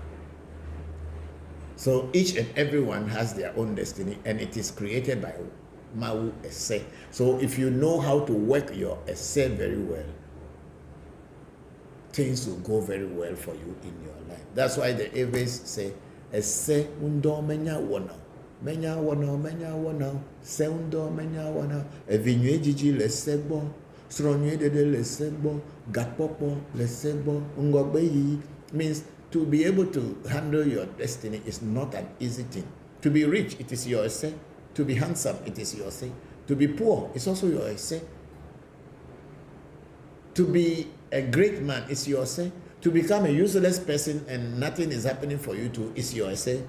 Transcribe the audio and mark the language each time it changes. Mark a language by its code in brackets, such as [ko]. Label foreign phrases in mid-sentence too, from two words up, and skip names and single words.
[en] So each and everyone has their own destiny, and it is created by Mau Ese. So if you know how to work your Ese very well, things will go very well for you in your life. That's why the Ewes say, [ee] Ese undo menya wana, menya wana, menya wana, se undo menya wana, evinye jiji le sebo, sronye dede le sebo, gapopo le sebo, ngogbeyi. [en] Means to be able to handle your destiny is not an easy thing. To be rich, it is your Ese. To be handsome, it is your Ese. To be poor, it's also your Ese. To be a great man is your Ese. To become a useless person and nothing is happening for you to is your Ese.